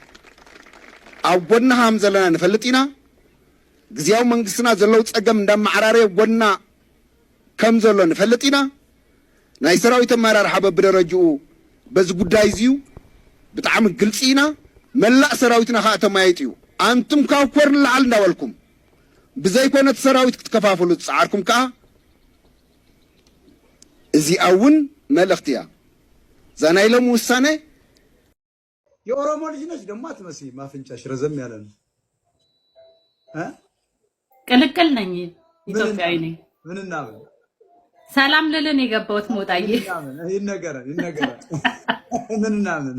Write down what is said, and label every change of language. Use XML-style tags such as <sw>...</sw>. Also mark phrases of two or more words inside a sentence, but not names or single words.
<ti>ኣብ ጎና ከም ዘለና ንፈልጥ ኢና ግዚያዊ መንግስትና ዘለው ፀገም እንዳማዕራርየ ጎና ከም ዘሎ ንፈልጥ ኢና ናይ ሰራዊት ኣመራርሓ በብደረጅኡ በዚ ጉዳይ እዚዩ ብጣዕሚ ግልፂ ኢና መላእ ሰራዊትና ከዓ ተማያይጡ እዩ ኣንቱም ካብ ኮር ንላዓል እንዳበልኩም ብዘይኮነት ሰራዊት ክትከፋፍሉ ዝፀዓርኩም ከዓ እዚኣ እውን መልእኽቲ እያ እዛ ናይ ሎሚ ውሳኔ</ti> <am>የኦሮሞ ልጅ ነች ደግሞ አትመስይም አፍንጫሽ ረዘም ያለ ነው ቅልቅል ነኝ ኢትዮጵያዊ ነኝ ምንና ምን ሰላም ልልን የገባሁት ሞጣዬ ይነገራል ምንና ምን</am>